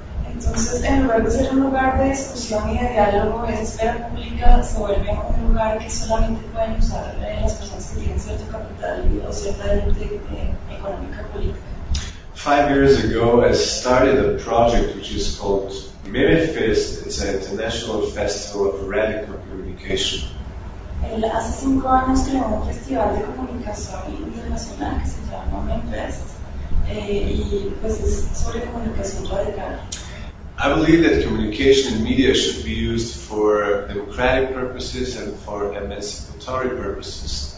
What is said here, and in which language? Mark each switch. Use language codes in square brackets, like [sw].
[es] Entonces, en lugar de ser un lugar de discusión y de diálogo, esa esfera pública se vuelve un lugar que solamente pueden usar las personas que tienen cierto capital o cierta élite económica política. [en] 5 years ago, I started a project which is called MIMIFEST. It's an international festival of radical communication. [es] El hace 5 años creó un festival de comunicación internacional que se llama MIMIFEST, y pues es sobre comunicación radical. [en] I believe that communication and media should be used for democratic purposes and for emancipatory purposes.